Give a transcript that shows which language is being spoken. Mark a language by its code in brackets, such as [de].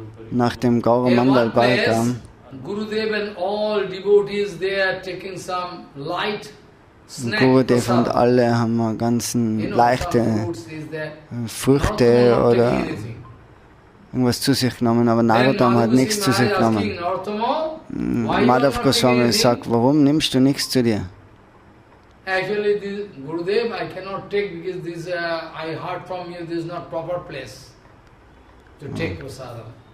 [de] nach dem Gaur-Mandal Parikrama, [en] Gurudev and all devotees, they are taking some light snack. [de] Gurudev und alle haben ganzen leichte Früchte oder irgendwas zu sich genommen, aber Narottam hat nichts zu sich genommen. Madhav Goswami sagt, warum nimmst du nichts zu dir? [en] Actually, this Gurudev, I cannot take because this, I heard from you, this is not proper place to take prasadam.